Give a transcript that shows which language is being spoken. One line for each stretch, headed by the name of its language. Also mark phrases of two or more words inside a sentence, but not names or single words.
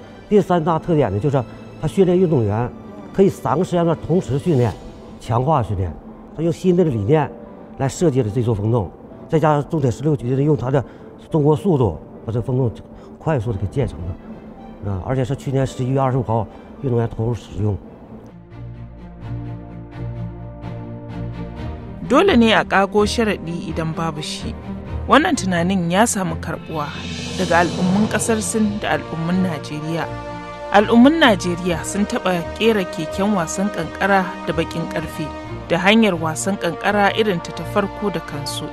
Chinese: 第3大特点呢，就是它训练运动员可以3个时间段同时训练，强化训练。它用新的理念来设计了这座风洞，再加上重点16局的用它的中国速度把这风洞快速的给建成了，而且是去年11月25号运动员投入使用。
Hausa: Dole ne a ƙago sharaɗi idan babu shi. Wannan tunanin ya samu karbuwa daga al'ummun ƙasar Sin da al'ummun Najeriya. Al'ummun Najeriya sun taɓa ƙera keken wasan ƙanƙara da baƙin ƙarfe da hanyar wasan ƙanƙara irin ta farko da kansu.